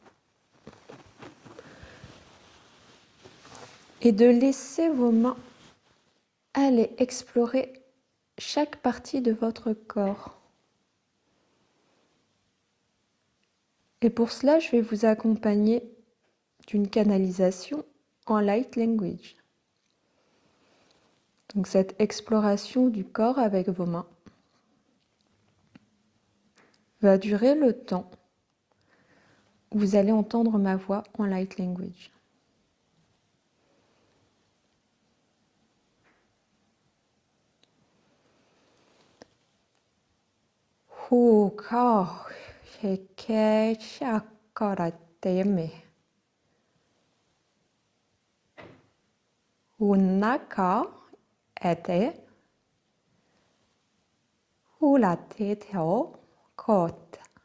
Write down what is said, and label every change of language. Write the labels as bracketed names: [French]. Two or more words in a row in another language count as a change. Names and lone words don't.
[French] Et de laisser vos mains aller explorer chaque partie de votre corps. Et pour cela, je vais vous accompagner d'une canalisation en light language. Donc cette exploration du corps avec vos mains va durer le temps où vous allez entendre ma voix en light language. Huka heke shakarateme. Unaka ete hulate teo kot.